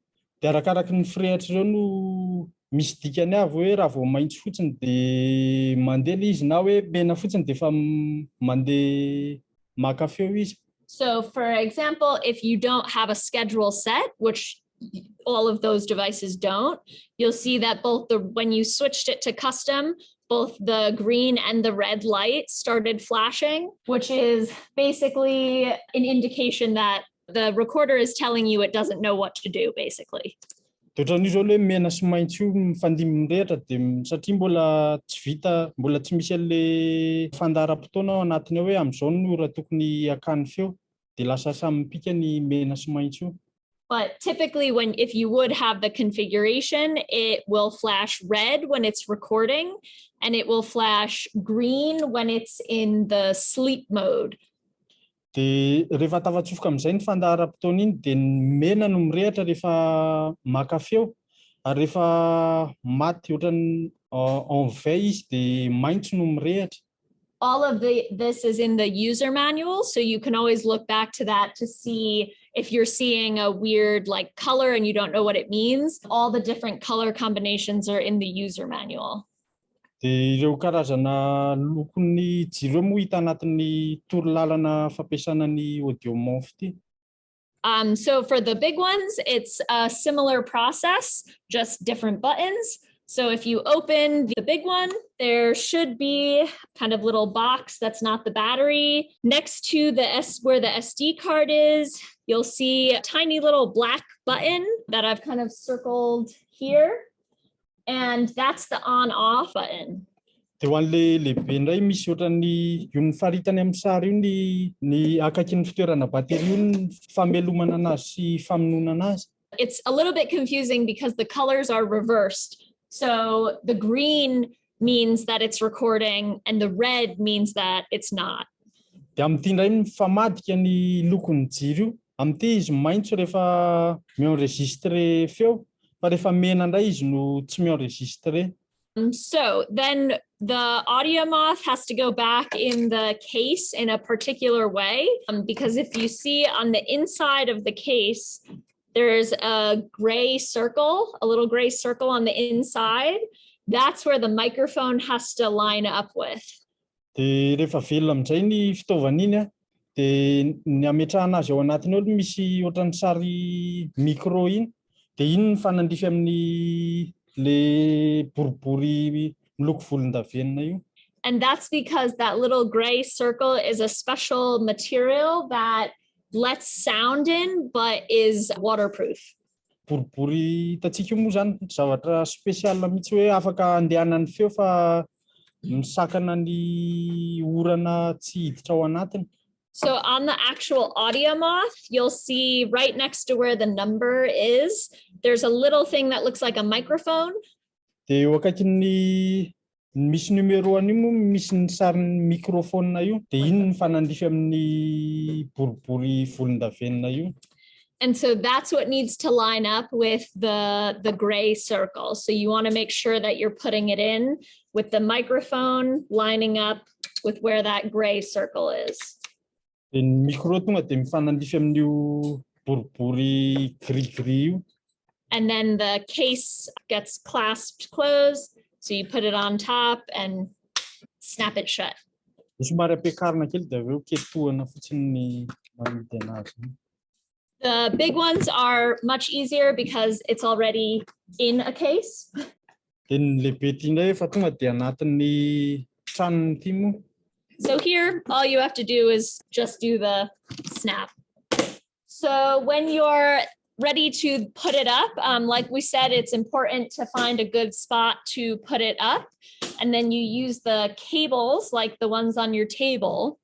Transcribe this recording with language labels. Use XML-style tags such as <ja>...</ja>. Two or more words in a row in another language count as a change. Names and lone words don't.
<mg>Dia arakaraky ny firehatra ireo no misy dikany avy hoe raha vao maitso fotsiny dia mandeha izy na hoe mena fotsiny dia efa mandeha maka feo izy.</mg> <en>So for example, if you don't have a schedule set, which all of those devices don't, you'll see that when you switched it to custom, both the green and the red light started flashing, which is basically an indication that the recorder is telling you it doesn't know what to do, basically.</en> <mg>Ohatran'io zao hoe mena sy maitso io mifandimby mirehatra dia satria mbola tsy misy an'le fandaharam-potoana ao anatiny ao hoe amin'izao no raha tokony hakany feo dia lasa samy mipika ny mena sy maitso io.</mg> <en>But typically if you would have the configuration, it will flash red when it's recording and it will flash green when it's in the sleep mode.</en> <mg>Dia rehefa tafatsofoka amin'izay ny fandaharam-potoana iny dia ny mena no mirehatra rehefa maka feo ary rehefa maty ohatran'ny</mg> <fr>en veille</fr> <mg>izy dia maitso no mirehatra.</mg> <en>All of this is in the user manual, so you can always look back to that to see if you're seeing a weird like color and you don't know what it means. All the different color combinations are in the user manual.</en> <mg>Dia ireo karazana lokon'ny jiro moa hita anatin'ny torolalana fampiasana ny audio monf ity.</mg> <en>So for the big ones, it's a similar process, just different buttons. So if you open the big one, there should be kind of little box that's not the battery. Next to where the SD card is, you'll see a tiny little black button that I've kind of circled here. And that's the on-off button.</en> <mg>Dia ho an'le lehibe indray misy ohatran'ny io ny faritany amin'ny sary io ny akaiky ny fitoerana battery io ny famelomana anazy sy famonoana anazy.</mg> <en>It's a little bit confusing because the colors are reversed. So the green means that it's recording and the red means that it's not.</en> <mg>Dia amin'ity indray mifamadika ny lokon'ny jiro io. Amin'ity izy maitso rehefa mi-enregistre feo fa rehefa mena indray izy no tsy mi-enregistre.</mg> <en>So then the audio moth has to go back in the case in a particular way, because if you see on the inside of the case, there's a gray circle, a little gray circle on the inside. That's where the microphone has to line up with.</en> <mg>Dia rehefa velona amin'izay ny fitaovana iny a, dia ny ametrahana azy ao anatiny ao misy ohatran'ny sary micro iny, dia iny ny fanandrify amin'ny le boribory miloko volondavenona io.</mg> <en>And that's because that little gray circle is a special material that lets sound in, but is waterproof.</en> <mg>Boribory hitantsika io moa zany zavatra spesiala mihitsy hoe afaka andehanan'ny feo fa misakana ny orana tsy hiditra ao anatiny.</mg> <en>So on the actual audio moth, you'll see right next to where the number is, there's a little thing that looks like a microphone.</en> <mg>Dia eo akaikin'ny misy numéro-any io moa misy ny sarin'ny microphone io, dia iny ny fanandrify amin'ny boribory volondavenona io.</mg> <en>And so that's what needs to line up with the gray circle. So you want to make sure that you're putting it in with the microphone lining up with where that gray circle is.</en> <mg>Dia ny micro tonga dia mifanandrify amin'io boribory gris-gris io.</mg> <en>And then the case gets clasped closed. So you put it on top and snap it shut.</en> <mg>Somary ampiakarina kely dia aveo ketohana fotsiny ny mamidy anazy.</mg> <en>The big ones are much easier because it's already in a case.</en> <mg>Dia ny lehibe ity indray efa tonga dia anatin'ny tranony ity moa.</mg> <en>So here, all you have to do is just do the snap. So when you're ready to put it up, like we said, it's important to find a good spot to put it up. And then you use the cables like the ones on your table.</en>